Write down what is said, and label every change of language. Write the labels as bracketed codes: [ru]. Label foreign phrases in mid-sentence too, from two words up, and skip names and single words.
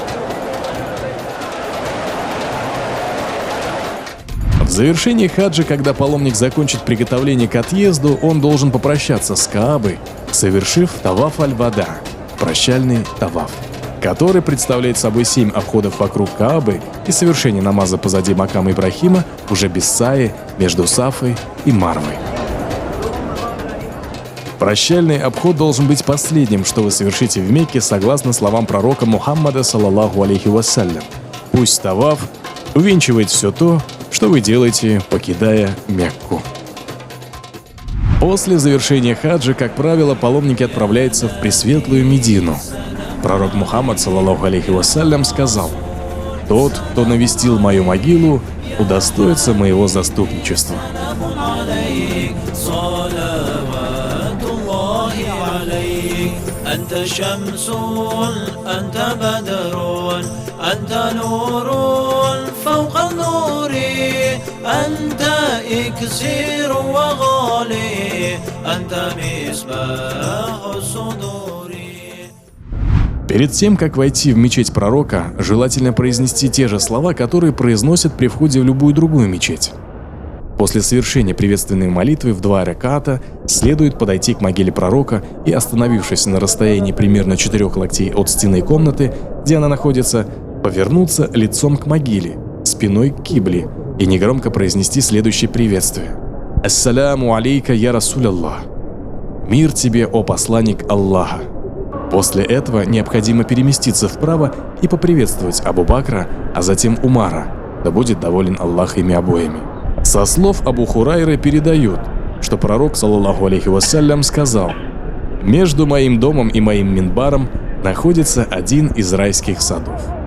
[ru] В завершении хаджа, когда паломник закончит приготовление к отъезду, он должен попрощаться с Каабой, совершив таваф аль-Вада, прощальный таваф, который представляет собой 7 обходов вокруг Каабы и совершение намаза позади макама Ибрахима уже без саи между Сафой и Марвой. Прощальный обход должен быть последним, что вы совершите в Мекке, согласно словам пророка Мухаммада, [ar] صلى الله عليه وسلم. [ru] Пусть таваф увенчивает все то, что вы делаете, покидая Мекку. После завершения хаджа, как правило, паломники отправляются в пресветлую Медину. Пророк Мухаммад, [ar] صلى الله عليه وسلم, [ru] сказал: «Тот, кто навестил мою могилу, удостоится моего заступничества». [ar] أنت شمس أنت بدر أنت نور فوق النور أنت إكسير وغالي أنت مصباح الصدور. [ru] Перед тем, как войти в мечеть пророка, желательно произнести те же слова, которые произносят при входе в любую другую мечеть. После совершения приветственной молитвы в 2 раката следует подойти к могиле пророка и, остановившись на расстоянии примерно 4 локтей от стены комнаты, где она находится, повернуться лицом к могиле, спиной к кибле и негромко произнести следующее приветствие: [ar] «السلام عليك, يا رسول الله! [ru] Мир тебе, о посланник Аллаха!» После этого необходимо переместиться вправо и поприветствовать Абу Бакра, а затем Умара, да будет доволен Аллах ими обоими. Со слов Абу Хурайры передают, что пророк, [ar] صلى الله عليه وسلم, [ru] сказал: «Между моим домом и моим минбаром находится один из райских садов».